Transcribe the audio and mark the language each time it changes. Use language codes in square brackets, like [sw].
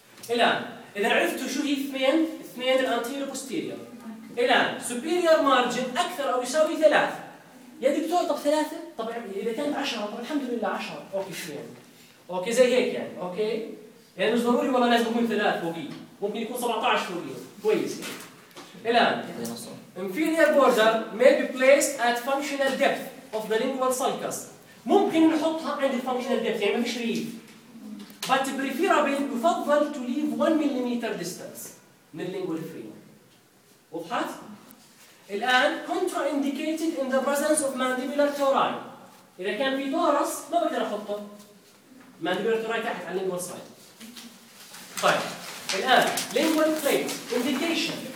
[ar] الان اذا عرفتوا شو هي اثنين الانتيريور بوستيريور الان سوبيريور مارجن اكثر او يساوي ثلاث يا دكتور طب ثلاثه طب اذا كان 10 طب الحمد لله 10 اوكي شو يعني اوكي زي هيك يعني اوكي يعني مش ضروري والله لازم يكون ثلاث فوقيه ممكن يكون 17 فوق اليوم كويس. [en] الان inferior border may be placed at functional depth of the lingual sulcus. [ar] ممكن نحطها عند functional depth يعني ما فيش ريف. [en] But preferable [ar] يفضل [en] to leave 1 millimeter distance من lingual frenum. [ar] وضحت؟ الان [en] contraindicated in the presence of mandibular tori. [ar] اذا كان في تورس ما بقدر احطه. [en] Mandibular tori تحت على lingual side. طيب الان lingual plate indication.